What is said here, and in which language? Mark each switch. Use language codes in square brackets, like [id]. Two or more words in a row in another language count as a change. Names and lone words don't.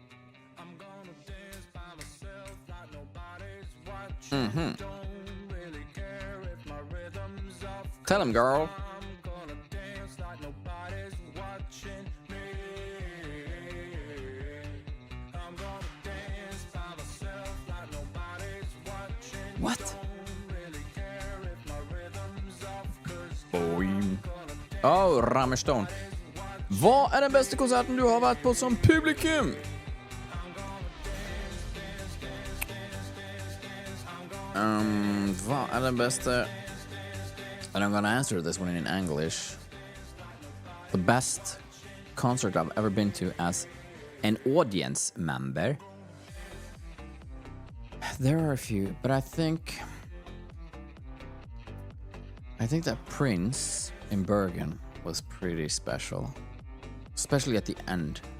[en] Tell him, girl. What? Rammstein. [no] Hva er den beste konserten du har vært på som publikum? Hva er den beste... [en] And I'm gonna answer this one in English. The best concert I've ever been to as an audience member. There are a few, but I think that Prince in Bergen was pretty special, especially at the end.